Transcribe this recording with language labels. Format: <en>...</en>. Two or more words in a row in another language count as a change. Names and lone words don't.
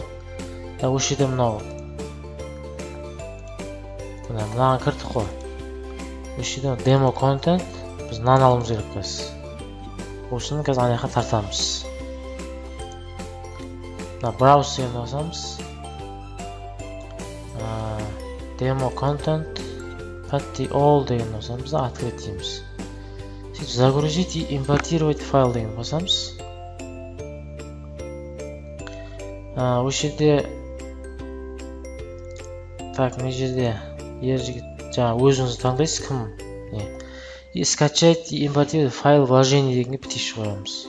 <kk>Так, осы жерде мынаған кірдік қой. Осы жерде</kk> <en>demo content,</en> <kk>біз мынаны алуымыз керек қазір. Осыны қазір ана жаққа тартамыз. Browse деген басамыз.</kk> <en>Demo content Patty all</en> <kk>деген басамыз да, открыть дейміз. Сөйтіп</kk> <ru>загрузить и импортировать файл</ru> <kk>деген басамыз. Осы жерде так, мына жерде жаңа өзіңіз таңдайсыз, кім</kk> <ru>и скачать и импортировать файл вложение</ru> <kk>дегенге бітіш қоямыз.</kk>